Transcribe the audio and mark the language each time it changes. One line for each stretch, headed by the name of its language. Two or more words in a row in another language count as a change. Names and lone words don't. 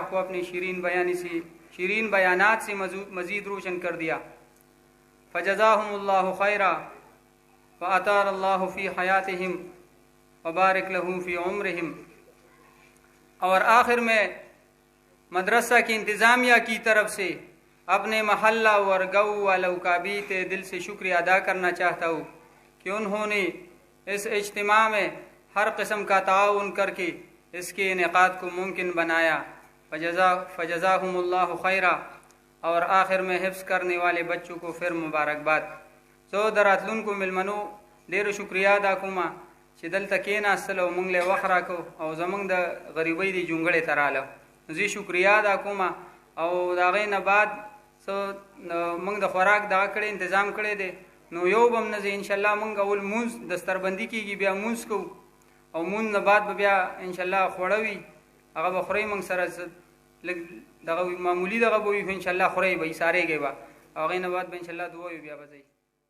Urdu: کو اپنی شیرین بیانات سے مزید روشن کر دیا
Arabic: فجزاہم اللہ خیرا وأطال اللہ فی حیاتہم وبارک لہم فی عمرہم
Urdu: اور آخر میں مدرسہ کی انتظامیہ کی طرف سے اپنے محلہ اور گاؤں والوں کا بھی دل سے شکریہ ادا کرنا چاہتا ہوں کہ انہوں نے اس اجتماع میں ہر قسم کا تعاون کر کے اس کے انعقاد کو ممکن بنایا
Arabic: فجزاہم اللہ خیرا
Urdu: اور آخر میں حفظ کرنے والے بچوں کو پھر
Pashto: مبارکباد زو دراتلون کو ملمنو ډیر شکریہ ادا کوم چې دلته کېناستل او موږ له وخت راکړو او زموږ د غریبۍ د جونګړې ته راغله زه شکریہ ادا کوم او د هغې نه بعد موږ د خوراک دغه کړی تنظیم کړی دی نو یو به هم نه ځي انشاءالله موږ اول مونځ دستربندي کېږي بیا مونځ کوو او مونځ نه بعد به بیا انشاءالله خوړه وي هغه به خورئ موږ سره لږ دغه معمولي دغه به وي خو انشاءالله خورئ به یې سارېږئ به او هغې نه بعد به انشاءالله دعا وي بیا به ځئ